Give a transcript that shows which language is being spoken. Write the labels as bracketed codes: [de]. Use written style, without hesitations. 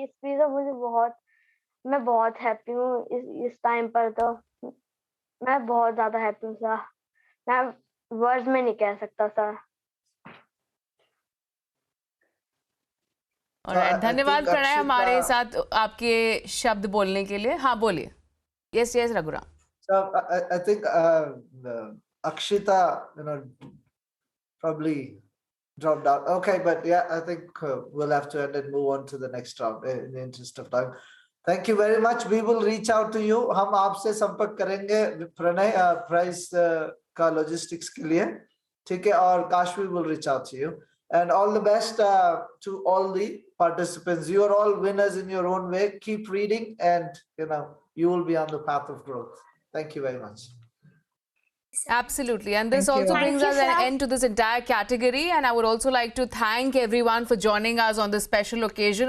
[hi] ये चीज मैं बहुत हैप्पी हूँ इस टाइम पर. तो मैं बहुत ज्यादा हैप्पी हूँ सर, मैं वर्ड्स में नहीं कह सकता सर. और धन्यवाद प्रणय हमारे साथ आपके शब्द बोलने के लिए. हाँ बोलिए. [en] Yes, Raghuram. So I think Akshita, probably dropped out. Okay, but yeah, I think we'll have to end and move on to the next round in the interest of time. Thank you very much. We will reach out to you. [hi] हम आपसे संपर्क करेंगे Pranay price का logistics के लिए, ठीक है? [en] और Kashvi will reach out to you. And all the best to all the participants. You are all winners in your own way. Keep reading, and you will be on the path of growth. Thank you very much. Absolutely. And this also brings us an end to this entire category. And I would also like to thank everyone for joining us on this special occasion.